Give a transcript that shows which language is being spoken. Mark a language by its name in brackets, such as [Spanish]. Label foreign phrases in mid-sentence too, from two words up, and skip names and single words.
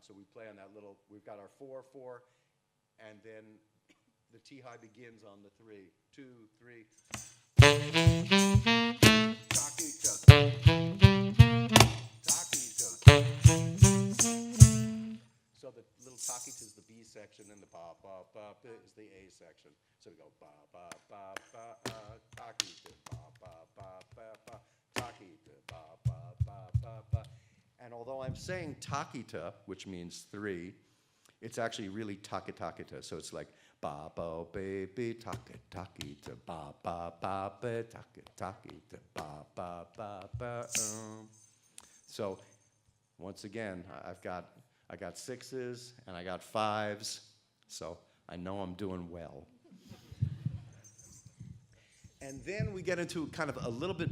[English] So we play on that little, we've got our 4, 4, and then the T high begins on the 3. 2, 3. So the little takita is the B section, and the ba ba ba is the A section. So we go ba ba ba ba takita ba ba ba ba ba takita ba ba ba ba ba, And although I'm saying takita, which means three, it's actually really takitakita. So it's like ba ba baby takitakita ba ba ba ba takitakita ba ba ba ba. So once again, I got sixes and I got fives. So I know I'm doing well. And then we get into kind of a little bit.